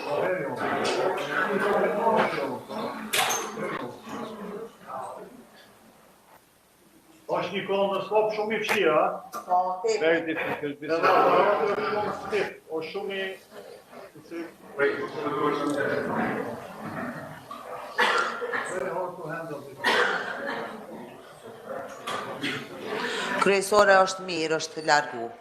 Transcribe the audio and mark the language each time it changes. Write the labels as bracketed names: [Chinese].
[Albanian] Very Është një kolonoskop shumë i vështirë, a? [English] Very difficult. [Albanian] Dhe aparati është shumë stiff, është shumë i... [English] Very hard to handle this. [Albanian] Kryesore është mirë, është largu.